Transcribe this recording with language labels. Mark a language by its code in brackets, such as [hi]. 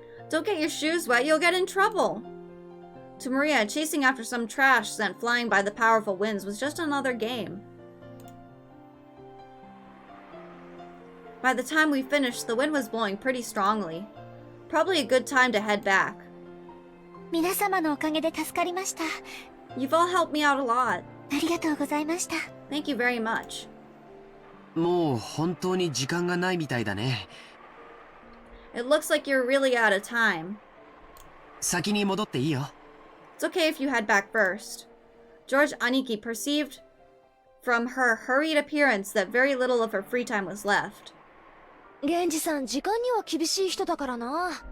[en] Don't get your shoes wet, you'll get in trouble. To Maria, chasing after some trash sent flying by the powerful winds was just another game. By the time we finished, the wind was blowing pretty strongly. Probably a good time to head back. [ja] 皆様のおかげで助かりました。 [en] You've all helped me out a lot. [ja] ありがとうございました。 [en] Thank you very much. [ja] もう本当に時間がないみたいだね。 [en] It looks like you're really out of time. [ja] 先に戻っていいよ。 [en] It's okay if you head back first. George Aniki perceived from her hurried appearance that very little of her free time was left. [ja] 源氏さん、時間には厳しい人だからな。